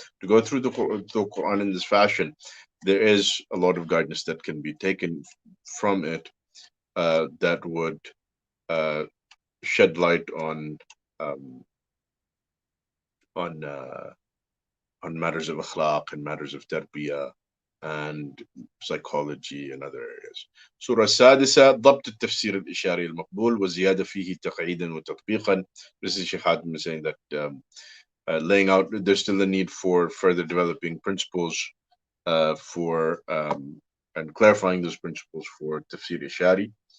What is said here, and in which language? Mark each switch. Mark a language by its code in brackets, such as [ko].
[en] To go through the Quran in this fashion, there is a lot of guidance that can be taken from it that would uh, shed light um, on uh, on matters of akhlaq and matters of tarbiyah and psychology and other areas. [ar] سورة السادسة ضبط التفسير الإشاري المقبول وزيادة فيه تقعيدا وتطبيقا. [en] This is Sheikh Hatim saying that laying out, there's still a need for further developing principles for and clarifying those principles for tafsir ishari.